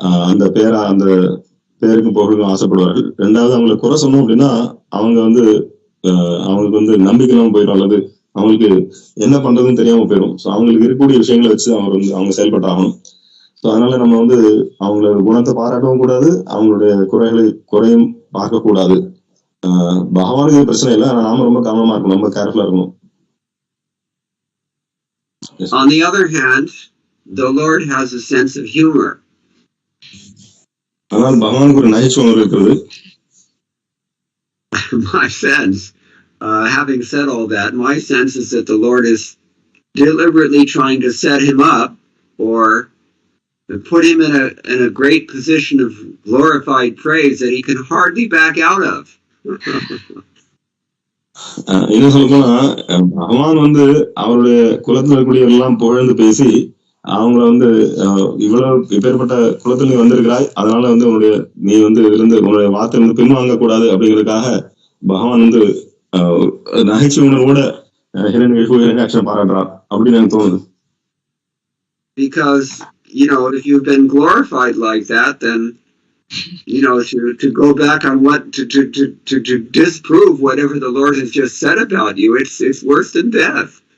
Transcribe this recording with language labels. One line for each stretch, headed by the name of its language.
Tamil: அந்த பேருக்கு புகழுக்கும் ஆசைப்படுவார்கள். ரெண்டாவது அவங்களை குறை சொன்னோம் அப்படின்னா அவங்க வந்து அவங்களுக்கு வந்து நம்பிக்கை இல்லாம போயிடும், அல்லது அவங்களுக்கு என்ன பண்றதுன்னு தெரியாம போயிடும். ஸோ அவங்களுக்கு இருக்கக்கூடிய விஷயங்களை வச்சு அவங்க செயல்பட்டாகணும். ஸோ அதனால நம்ம வந்து அவங்களோட குணத்தை பாராட்டவும் கூடாது, அவங்களுடைய குறையும் பார்க்க கூடாது. பகவானுக்கு பிரச்சனை இல்லை, ஆனா நாம ரொம்ப கவனமா இருக்கணும், ரொம்ப கேர்ஃபுல்லா இருக்கணும்.
English: On the other hand, the Lord has a sense of humor.
Tamil: ஆனால் பகவானுக்கு ஒரு நகைச்சுவை இருக்கிறது.
English: My sense, having said all that, my sense is that the Lord is deliberately trying to set him up or put him in a great position of glorified praise that he can hardly back out of.
Tamil: என்ன சொல்லப்போனா, பகவான் வந்து அவருடைய குலத்துல இருக்கக்கூடிய எல்லாம் புகழ்ந்து பேசி அவங்கள வந்து இவ்வளவு இப்பேற்பட்ட குலத்துல நீ வந்திருக்கிறாய், அதனால வந்து நீ வந்து இருந்து உன்னுடைய வார்த்தை வந்து பின்வாங்க கூடாது அப்படிங்கிறதுக்காக பகவான் வந்து நகைச்சுவை உணர்வோட ஹிரண்யகசிபு பாராட்டுறார் அப்படின்னு எனக்கு தோணுது.
English: Because if you've been glorified like that, then to go back on what to disprove whatever the Lord has just said about you, it's worse than death.